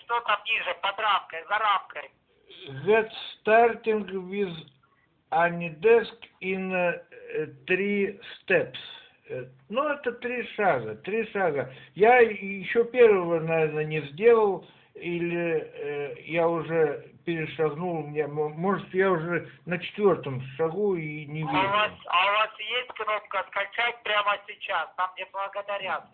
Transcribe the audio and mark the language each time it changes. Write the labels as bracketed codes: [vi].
[ru] Что там ниже, под рамкой, за рамкой? [en] Get starting with Anidesk in three steps. [ru] Ну, это три шага. Я еще первого, наверное, не сделал, или я уже перешагнул, может, я уже на четвертом шагу и не вижу. А у вас есть кнопка «Скачать» прямо сейчас, там где «Благодарят»?